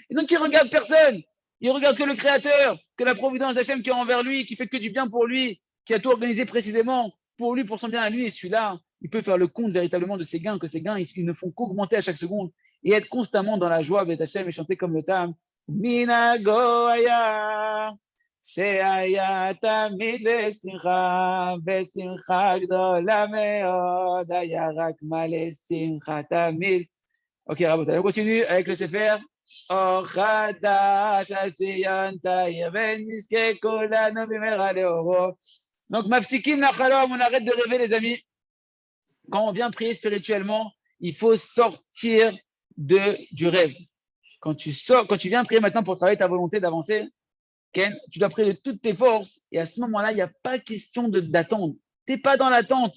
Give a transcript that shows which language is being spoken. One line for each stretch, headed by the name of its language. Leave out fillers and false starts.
French: Et donc, il regarde personne. Il regarde que le Créateur, que la providence d'Hachem qui est envers lui, qui fait que du bien pour lui, qui a tout organisé précisément pour lui, pour son bien à lui. Et celui-là, il peut faire le compte véritablement de ses gains, que ses gains, ils ne font qu'augmenter à chaque seconde et être constamment dans la joie avec Hachem et chanter comme le Tam. Mina Goya.
Hebrew: שהיה תמיד לשמחה, ושמחה גדולה מאוד, היה רק מלא שמחה תמיד.
French: Ok,
Hebrew: רבותיי,
French: on continue avec le Sefer.
Hebrew: אור חדש על ציון תאיר, ונזכה כולנו במהרה לאורו.
French: Donc,
Hebrew: mafsikim nachalom,
French: on arrête de rêver, les amis. Quand on vient prier spirituellement, il faut sortir du rêve. Quand tu viens prier maintenant pour travailler ta volonté d'avancer, Ken, tu dois prier de toutes tes forces. Et à ce moment-là, il n'y a pas question d'attendre. Tu n'es pas dans l'attente.